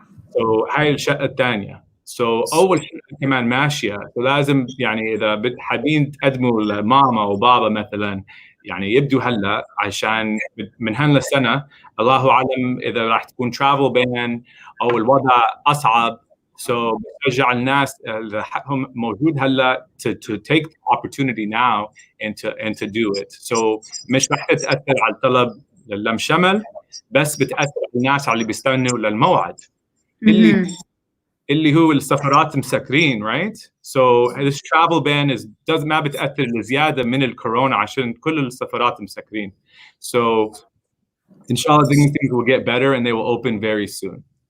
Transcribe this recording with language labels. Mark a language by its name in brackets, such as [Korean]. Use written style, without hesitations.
[Arabic] So هاي الشقة الثانية. So أول شقة كمان ماشية، لازم يعني إذا حابين تقدموا لماما وبابا مثلا، يعني يبدوا هلا عشان من هلا لسنة الله أعلم إذا راح تكون travel ban أو الوضع أصعب. [English] So [Arabic] بشجع الناس اللي حقهم موجود هلا [English] to take the opportunity now and to do it. [Arabic] So مش راح تتأثر على الطلب للم شمل، بس بتأثر على الناس اللي بيستنوا للموعد اللي هو السفرات مسكرين، right? So this travel ban ما بتأثر لزيادة من الكورونا عشان كل السفرات مسكرين. [English] So inshallah things will get better and they will open very soon.